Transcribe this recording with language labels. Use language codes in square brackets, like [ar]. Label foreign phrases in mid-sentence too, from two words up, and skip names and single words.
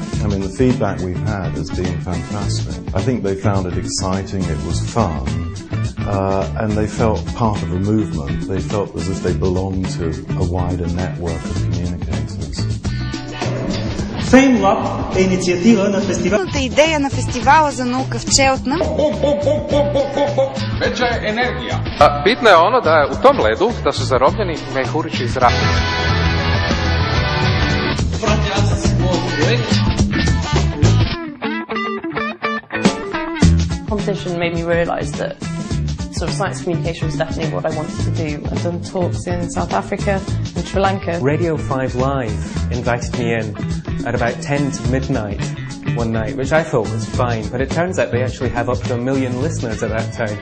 [en] I mean, the feedback we've had has been fantastic. I think they found it exciting, it was fun, and they felt part of a movement. They felt as if they belonged to a wider network of communicators. [bg] FameLab е инициатива на фестивал. Идея на фестивала за наука в Cheltenham. [hr] Veća je energija. Bitno je ono da je u tom ledu da su zarobljeni mehurići iz zraka. [en] Competition made me realise that sort of science communication was definitely what I wanted to do. I've done talks in South Africa and Sri Lanka. Radio 5 Live invited me in at about 10 to midnight one night, which I thought was fine, but it turns out they actually have up to 1 million listeners at that time.